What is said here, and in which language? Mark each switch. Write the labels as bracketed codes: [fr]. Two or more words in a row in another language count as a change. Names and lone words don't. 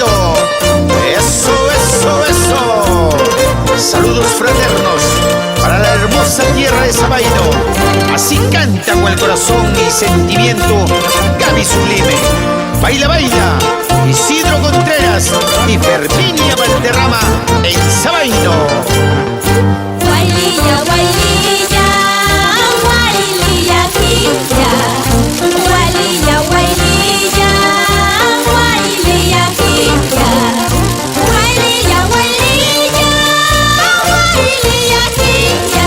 [es] Eso, eso, eso. Saludos fraternos para la hermosa tierra de Sabaino. Así canta con el corazón y sentimiento Gaby Sublime. Baila, baila, Isidro Contreras y Ferminia Valderrama en Sabaino. Guaililla, guaililla, guaililla, quilla. Guaililla, guaililla, guaililla, quilla. Guaililla, guaililla, guaililla, quilla.